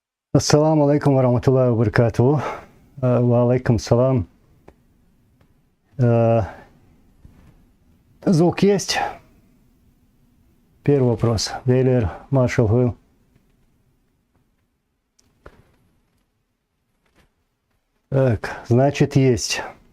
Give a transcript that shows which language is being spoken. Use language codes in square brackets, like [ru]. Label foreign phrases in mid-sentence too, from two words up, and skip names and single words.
[ar] السلام عليكم ورحمة الله وبركاته. وعليكم سلام. [ru] Звук есть? Первый вопрос. Велер, Маршал Хилл. Так, значит, есть.